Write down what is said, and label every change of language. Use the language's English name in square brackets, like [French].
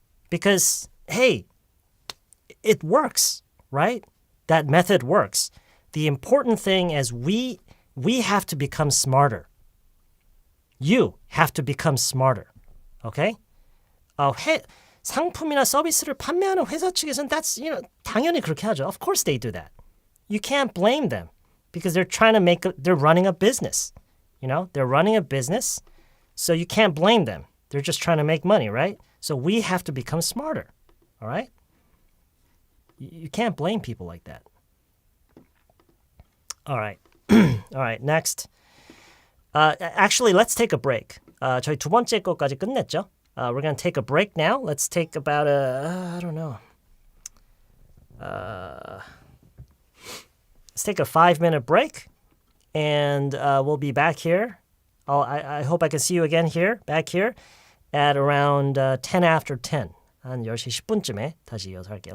[English] Because hey, it works, right? That method works. The important thing is we have to become smarter. You have to become smarter. Okay? [Korean] 상품이나 서비스를 판매하는 회사 측에서는 당연히 그렇게 하죠. [English] Of course they do that. You can't blame them because they're trying to they're running a business. They're running a business, so you can't blame them. They're just trying to make money, right? So we have to become smarter, all right? You can't blame people like that. All right. All right, next. Actually, let's take a break. [Korean] 저희 두 번째 거까지 끝냈죠? [English] We're going to take a break now. Let's take about I don't know. Let's take a 5-minute break, and we'll be back here. I hope I can see you again back here, at around 10 after 10. [Korean] 한 10시 10분쯤에 다시 이어서 할게요.